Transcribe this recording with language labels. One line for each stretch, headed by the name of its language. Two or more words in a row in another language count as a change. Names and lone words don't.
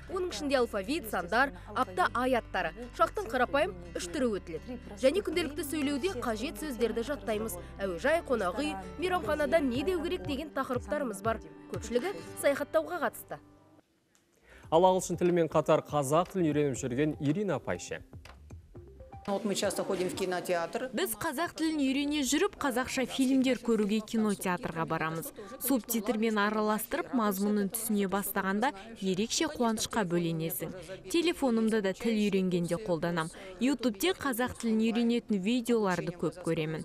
Kazakh: Оның ішінде алфавит, сандар, апта аяттары. Шақтың қарапайым 3 түрі өтіледі. Және күнделікті сөйлеуде қажет сөздерді жаттаймыз. Әуежай, қонақүй, мейрамханада не деу керек деген тақырыптарымыз бар. Көпшілігі саяхаттауға қатысты. Ал ағылшын тілімен қатар қазақ тілін үйреніп жүрген Ирина апайшы.
Russian: Вот мы часто ходим в кинотеатр.
Kazakh: Біз қазақ тілін үйрене жүріп, қазақша фильмдер көруге кинотеатрға барамыз. Субтитрмен араластырып, мазмұнын түсіне бастағанда ерекше қуанышқа бөленесің. Телефонымда да тіл үйренгенде қолданам. YouTube'те қазақ тілін үйренетін видеоларды көп көремін.